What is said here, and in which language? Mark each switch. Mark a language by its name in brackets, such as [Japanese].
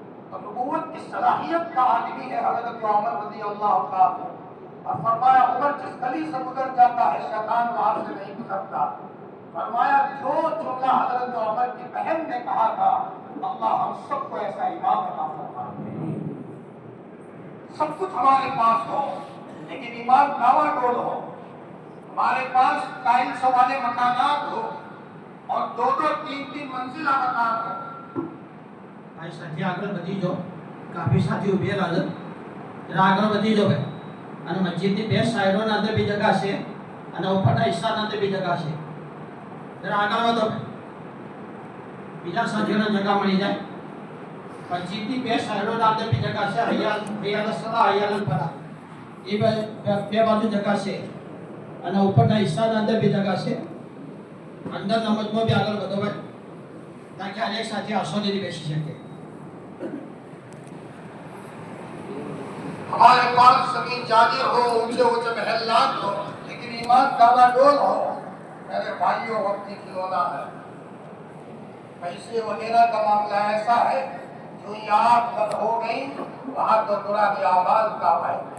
[Urdu] تو نبوت کی صلاحیت کا آدمی ہے حضرت عمر رضی اللہ عنہ، اور فرمایا عمر جس گلی سے گزر جاتا ہے شیطان وہاں سے نہیں گزرتا۔ فرمایا جو جملہ حضرت عمر کی بہن نے کہا تھا، اللہ ہم سب کو ایسا امام عطا فرمائے، سب کچھ ہمارے پاس ہو لیکن ایمان ڈاوا ڈول ہو، ہمارے پاس ٹائلس والے مکانات ہو اور دو دو تین تین منزلہ مکان ہو۔ [Gujarati] ભાઈ સાથે આગળ વધી જાઓ, કાફી સાથી ઉભેલા છે, જરા આગળ વધી જાઓ ભાઈ, અને મસ્જિદની બે સાઈડોના અંદર બી જગા છે અને ઉપરના હિસ્સાના અંદર બી જગા છે, જરા આગળ વધો ભાઈ, બીજા સાથીઓને જગા મળી જાય। મસ્જિદની બે સાઈડોના અંદર બી જગા છે, [Arabic] હૈયાલ સલા હૈયાલ ફલા, [Gujarati] એ બે બાજુ જગા છે અને ઉપરના હિસ્સાના અંદર બી જગા છે। અંદર નમાજમાં બી આગળ વધો ભાઈ, તાકે અનેક સાથી આસોની બેસી શકે। [Urdu] ہمارے پاس زمین جاگیر ہو، اونچے اونچے محلات ہو، لیکن ایمان ڈاوا ڈول ہو، میرے بھائیوں وقتی کھلونا ہے۔ پیسے وغیرہ کا معاملہ ایسا ہے جو یاد تک ہو گئی وہاں تو قرآن اعمال کا ہے۔